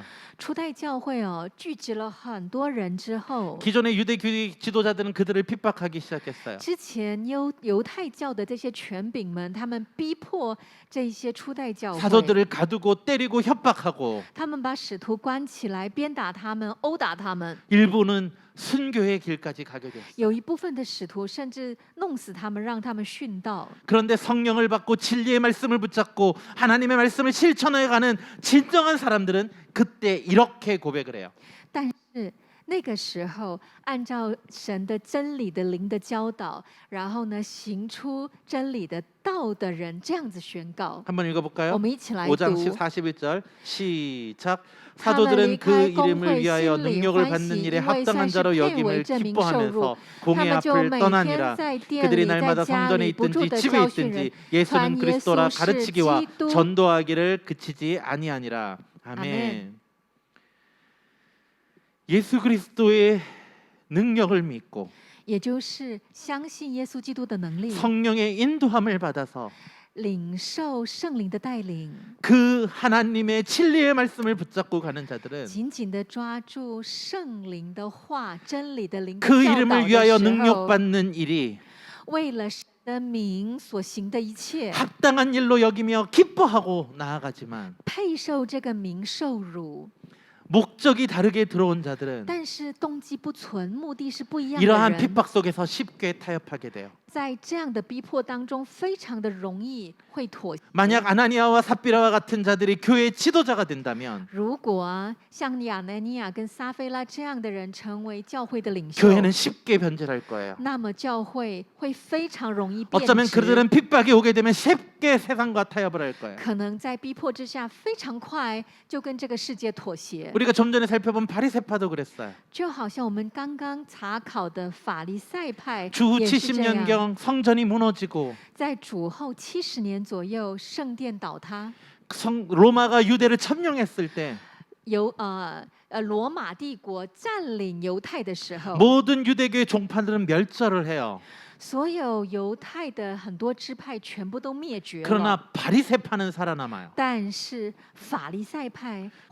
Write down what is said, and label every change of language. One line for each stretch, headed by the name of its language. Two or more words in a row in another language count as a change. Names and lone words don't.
Chinese: 初代教会聚集了很多人之后，
Korean: 기존의 유대교회 지도자들은 그들을 핍박하기 시작했어요.
Chinese: 之前犹太教的这些权柄们，他们逼迫这些初代教会，
Korean: 사도들을 가두고 때리고 협박하고
Chinese: 他们把使徒关起来，鞭打他们，殴打他们。
Korean: 일부는 순교의 길까지 가게 됐어요.
Chinese: 有一部分的使徒甚至弄死他们，让他们殉道。
Korean: 그런데 성령을 받고 진리의 말씀을 붙잡고 하나님의 말씀을 실천해가는 진정한 사람들은 그때 이렇게 고백을 해요.
Chinese: 但是那个时候，按照神的真理的灵的教导，然后呢，行出真理的道的人，这样子宣告。
Korean: 한번 읽어볼까요?
Chinese: 我们一起来
Korean: 5장
Chinese: 读。
Korean: 41절 시작.
Chinese: 他们离
Korean: 사도들은 그
Chinese: 开公
Korean: 이름을
Chinese: 会，
Korean: 위하여
Chinese: 心里
Korean: 능력을
Chinese: 欢
Korean: 받는
Chinese: 喜，
Korean: 일에
Chinese: 因为算
Korean: 합당한
Chinese: 是
Korean: 자로
Chinese: 配为
Korean: 여김을
Chinese: 证明受辱。
Korean: 기뻐하면서
Chinese: 他
Korean: 공회
Chinese: 们就
Korean: 앞을
Chinese: 每
Korean: 떠나니라.
Chinese: 天在店
Korean: 그들이
Chinese: 里、在
Korean: 날마다
Chinese: 家
Korean: 성전에
Chinese: 里不住
Korean: 있든지
Chinese: 的
Korean: 집에
Chinese: 教训人，
Korean: 있든지 예수는
Chinese: 传耶
Korean: 그리스도라
Chinese: 稣是
Korean: 가르치기와
Chinese: 基督。
Korean: 전도하기를 그치지 아니하니라. 아멘. 아멘. 예수 그리스도의 능력을 믿고
Chinese: 也就是相信耶稣基督的能力，
Korean: 성령의 인도함을 받아서
Chinese: 领受圣灵的带领，
Korean: 그 하나님의 진리의 말씀을 붙잡고 가는 자들은
Chinese: 紧紧的抓住圣灵的话、真理的灵的
Korean: 그
Chinese: 教导
Korean: 이름을
Chinese: 的
Korean: 위하여
Chinese: 时候，
Korean: 능력받는 일이
Chinese: 为了神的名所行的一切，
Korean: 합당한 일로 여기며 기뻐하고 나아가지만
Chinese: 配受这个名受辱，
Korean: 목적이 다르게 들어온 자들은
Chinese: 但是动机不纯，目的是不一样的
Korean: 이러한
Chinese: 人，
Korean: 핍박 속에서 쉽게 타협하게 돼요.
Chinese: 在这样的逼迫当中，非常的容易会妥协。
Korean: 만약 아나니아와 삽비라와 같은 자들이 교회의 지도자가 된다면
Chinese: 如果像亚拿尼亚跟撒菲拉这样的人成为教会的领袖，
Korean: 교회는 쉽게 변질할 거예요.
Chinese: 那么教会会非常容易变
Korean: 어쩌면
Chinese: 质。
Korean: 그들은 핍박이 오게 되면 쉽게 세상과 타협을 할 거예요.
Chinese: 可能在逼迫之下，非常快就跟这个世界妥协。
Korean: 우리가 좀 전에 살펴본 바리새파도 그랬어요.
Chinese: 就好像我们刚刚查考的法利赛派
Korean: 주
Chinese: 也是这样。
Korean: 70년경 성전이 무너지고
Chinese: 在主后70年左右，圣殿倒塌，
Korean: 로마가 유대를 점령했을 때
Chinese: 罗马帝国占领犹太的时候，
Korean: 모든 유대교의 종파들은 멸절을 해요.
Chinese: 所有犹太的很多支派全部都灭绝了。
Korean: 그러나 바리새파는 살아남아요.
Chinese: 但是法利赛派活